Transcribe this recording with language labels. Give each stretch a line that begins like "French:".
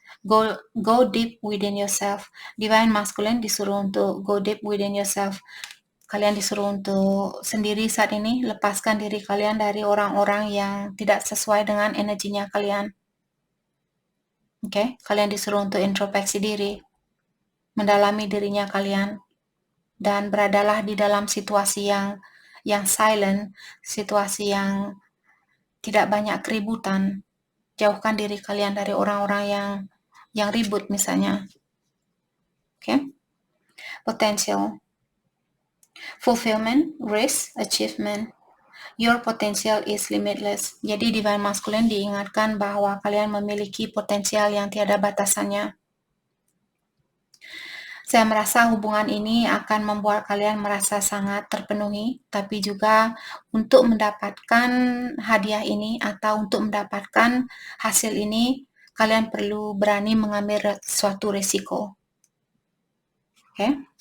English: Go deep within yourself.
Indonesian: Divine Masculine disuruh untuk
English: go deep within yourself.
Indonesian: Kalian disuruh untuk sendiri saat ini, lepaskan diri kalian dari orang-orang yang tidak sesuai dengan energinya kalian. Oke, kalian disuruh untuk introspeksi diri, mendalami dirinya kalian, dan beradalah di dalam situasi yang silent, situasi yang tidak banyak keributan. Jauhkan diri kalian dari orang-orang yang ribut misalnya.
English: Oke. Potential. Fulfillment, risk, achievement. Your potential is limitless.
Indonesian: Jadi Divine Masculine diingatkan bahwa kalian memiliki potensial yang tiada batasannya. Saya merasa hubungan ini akan membuat kalian merasa sangat terpenuhi, tapi juga untuk mendapatkan hadiah ini atau untuk mendapatkan hasil ini, kalian perlu berani mengambil suatu resiko. Oke?